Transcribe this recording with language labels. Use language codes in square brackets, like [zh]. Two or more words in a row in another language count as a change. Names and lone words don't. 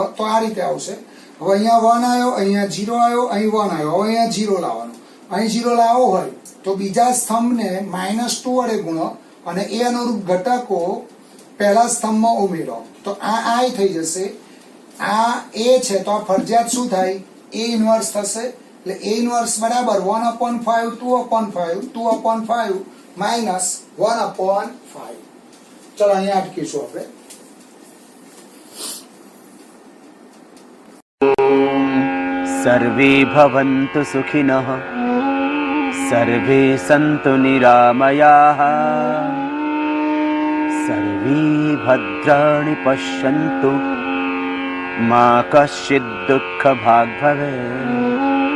[gu] તો આ રીતે આવશે હવે અહીંયા 1 આવ્યો અહીંયા 0 આવ્યો અહીં 1 આવ્યો હવે અહીંયા 0 લાવવાનો અહીં 0 લાવો હોય તો બીજા સ્તંભને -2 વડે ગુણો અને એ અનુરૂપ ઘટકો પહેલા સ્તંભમાં ઉમેરો તો આ i થઈ જશે આ a છે તો આ ફરજિયાત શું થાય a ઇન્વર્સ થશે એટલે a ઇન્વર્સ બરાબર 1/5 2/5 2/5 -1/5 ચલો અહીંયા અટકીશું આપણે [sa] सर्वे भवन्तु सुखिनः सर्वे सन्तु निरामयाः सर्वे भद्राणि पश्यन्तु मा कश्चित् दुःखभाग् भवेत्।